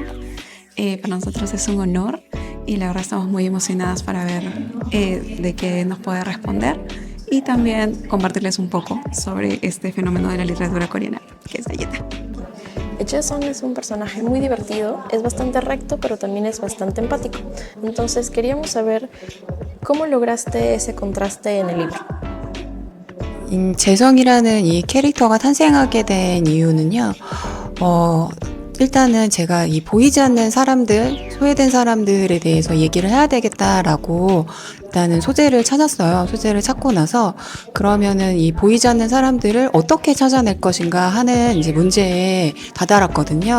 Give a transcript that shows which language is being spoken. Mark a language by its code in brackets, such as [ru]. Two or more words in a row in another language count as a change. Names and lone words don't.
[es] Para nosotros es un honor y la verdad estamos muy emocionadas para ver de qué nos puede responder y también compartirles un poco sobre este fenómeno de la literatura coreana, que es Galleta. Jason es un personaje muy divertido, es bastante recto, pero también es bastante empático. Entonces queríamos saber cómo lograste ese contraste en el libro. [ko] 재성이라는 이 캐릭터가 탄생하게 된 이유는요, 일단은 제가 이 보이지 않는 사람들, 소외된 사람들에 대해서 얘기를 해야 되겠다라고 일단은 소재를 찾았어요. 소재를 찾고 나서 그러면은 이 보이지 않는 사람들을 어떻게 찾아낼 것인가 하는 이제 문제에 다다랐거든요.